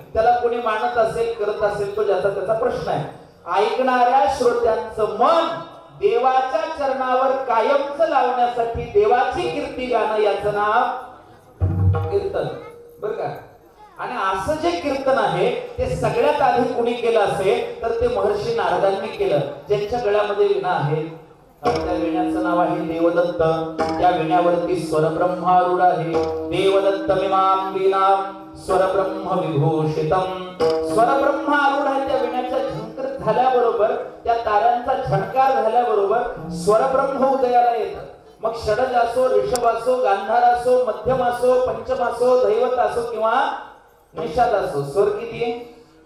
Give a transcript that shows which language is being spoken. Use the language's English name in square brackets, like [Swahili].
[Marathi] त्याला कोणी मानत असेल करत असेल तो ज्याचा त्याचा प्रश्न आहे। ऐकणाऱ्या श्रोत्यांचं मन देवाच्या चरणावर कायमच लावण्यासाठी देवाची कीर्ती गाणं याचं नाव कीर्तन, बरं का। आणि असं जे कीर्तन आहे ते सगळ्यात आधी कोणी केलं असेल तर ते महर्षी नारदांनी केलं, ज्यांच्या गळ्यामध्ये वीणा आहे, त्या विण्याचं नाव आहे देवदत्त. त्या विण्यावरती स्वरब्रह्मारूढ आहे. [Sanskrit] देवदत्त मिमां वीणां स्वरब्रह्म विभूषितम. [Marathi] स्वरब्रह्मारूढ आहे. त्या विण्याच्या झंकार झाल्याबरोबर, त्या ताऱ्यांचा झणकार झाल्याबरोबर स्वरब्रह्म उदयाला येतं. मग षडज असो, ऋषभ असो, गांधार असो, मध्यम असो, पंचम असो, दैवत असो किंवा निषाद असो, स्वर किती आहे?